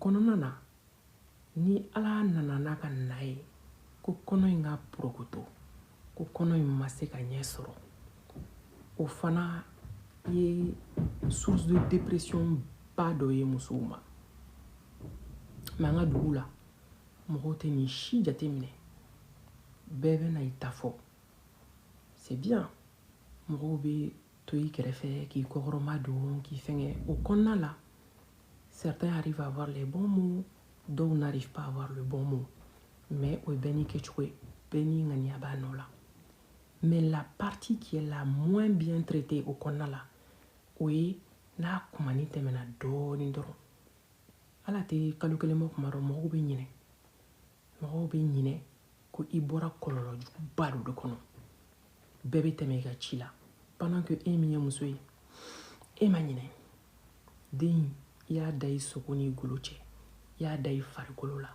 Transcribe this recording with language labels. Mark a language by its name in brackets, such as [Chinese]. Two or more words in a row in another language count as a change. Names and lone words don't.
[Bambara] kɔnɔna na ni ala nana n'a ka na ye ko kɔnɔ in ka porokoto ko kɔnɔ in ma se ka ɲɛ sɔrɔ o fana ye [French] source de dépression [Bambara] ba dɔ ye musow ma mais an ka dugu la mɔgɔw tɛ nin si jate minɛ bɛɛ bɛ na i ta fɔ [French] c'est bien [Bambara] mɔgɔw bɛ to i kɛrɛfɛ k'i kɔkɔrɔma don k'i fɛngɛ o kɔnɔna la [French] certains arrivent à avoir les bons mots d'autres n'arrivent pas à avoir le bon mot [Bambara] mais o ye bɛɛ n'i kɛcogo ye bɛɛ n'i ŋaniya b'a nɔ la [French] mais la partie qui est la moins bien traitée au [Bambara] kɔnɔna la o ye n'a kumani tɛmɛna dɔɔnin dɔrɔn ala tɛ kalo kelen bɔ kuma dɔ mɔgɔw bɛ ɲinɛ ko i bɔra kɔlɔlɔ juguba dɔ de kɔnɔ bɛɛ bɛ tɛmɛ i ka ci la [French] pendant que [Bambara] e min ye muso ye e ma ɲinɛ den i y'a da i sogo n'i golo cɛ i y'a da i farikolo la